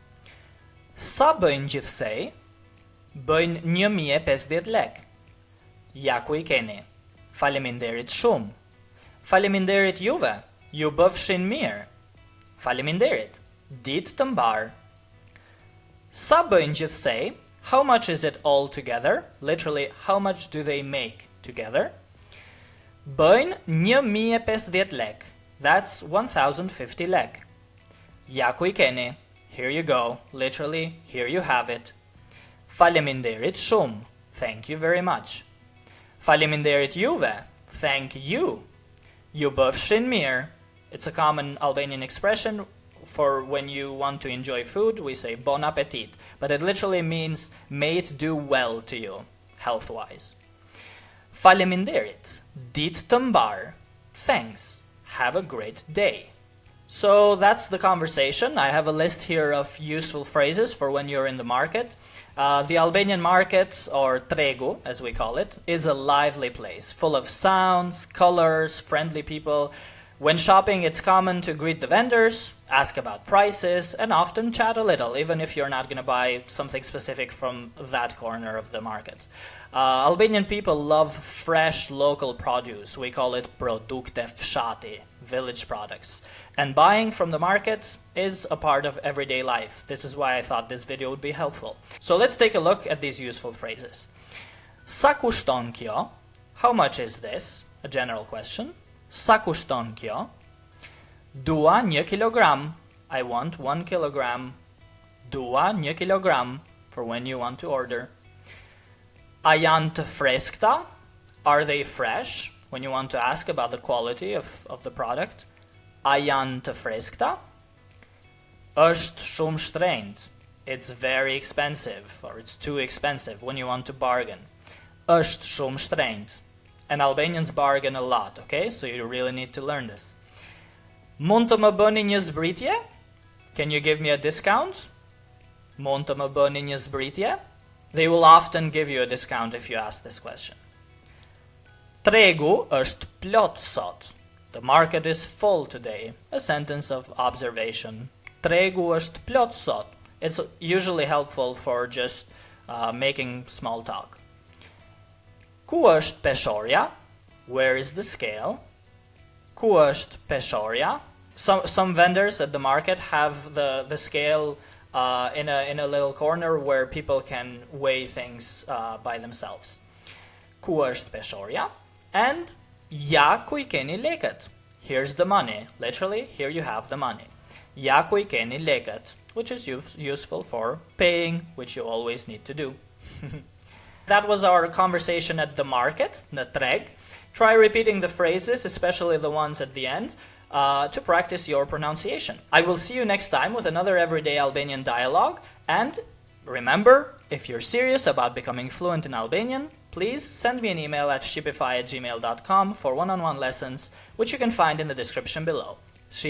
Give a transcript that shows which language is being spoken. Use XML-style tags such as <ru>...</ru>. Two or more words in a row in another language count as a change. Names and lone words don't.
<sq>Sa bëjnë gjithsej? Bëjnë 1050 lek. Ja ku i keni. Faleminderit shumë. Faleminderit juve. Ju bëfshin mirë. Faleminderit. Ditë të mbar. Sa bëjnë gjithsej?</sq> <en>How much is it all together? Literally, how much do they make together?</en> <sq>Bëjnë 1050 lek.</sq> <en>That's 1050 lek.</en> <sq>Ja ku i keni.</sq> <en>Here you go. Literally, here you have it.</en> <sq>Faleminderit shumë.</sq> <en>Thank you very much.</en> <sq>Faleminderit juve.</sq> <en>Thank you.</en> <sq>Ju bëfshin mirë.</sq> <en>It's a common Albanian expression for when you want to enjoy food. We say</en> <fr>bon appetit.</fr> <en>But it literally means may it do well to you, health-wise. Faleminderit. Ditë të mbar. Thanks. Have a great day. So that's the conversation. I have a list here of useful phrases for when you're in the market. The Albanian market, or tregu as we call it, is a lively place, full of sounds, colors, friendly people. When shopping, it's common to greet the vendors, ask about prices, and often chat a little, even if you're not going to buy something specific from that corner of the market. Albanian people love fresh local produce. We call it</en> <sq>produkte fshati,</sq> <en>village products. And buying from the market is a part of everyday life. This is why I thought this video would be helpful. So let's take a look at these useful phrases.</en> <sq>Sa kushton kjo?</sq> <en>How much is this? A general question.</en> <sq>Sa kushton kjo? Dua 1 kilogram.</sq> <en>I want 1 kilogram.</en> <sq>Dua 1 kilogram,</sq> <en>for when you want to order.</en> <sq>A janë të freskta?</sq> <en>Are they fresh? When you want to ask about the quality of the product.</en> <sq>A janë të freskta? Është shumë shtrenjtë.</sq> <en>It's very expensive, or it's too expensive, when you want to bargain.</en> <sq>Është shumë shtrenjtë.</sq> <en>And Albanians bargain a lot, okay? So you really need to learn this.</en> <sq>Mund të më bëni një zbritje?</sq> <en>Can you give me a discount?</en> <sq>Mund të më bëni një zbritje?</sq> <en>They will often give you a discount if you ask this question.</en> <sq>Tregu është plot sot.</sq> <en>The market is full today. A sentence of observation.</en> <sq>Tregu është plot sot.</sq> <en>It's usually helpful for just making small talk.</en> <sq>Ku është peshorja?</sq> <en>Where is the scale?</en> <sq>Ku është peshorja?</sq> <en>Some vendors at the market have the scale in a little corner where people can weigh things by themselves.</en> <sq>Ku është peshorja? And ja ku I keni lekët.</sq> <en>Here's the money. Literally, here you have the money.</en> <sq>Ja ku I keni lekët,</sq> <en>which is useful for paying, which you always need to do. That was our conversation at the market,</en> <sq>në treg.</sq> <en>Try repeating the phrases, especially the ones at the end, to practice your pronunciation. I will see you next time with another everyday Albanian dialogue. And remember, if you're serious about becoming fluent in Albanian, please send me an email at shqipify@gmail.com for one-on-one lessons, which you can find in the description below.</en>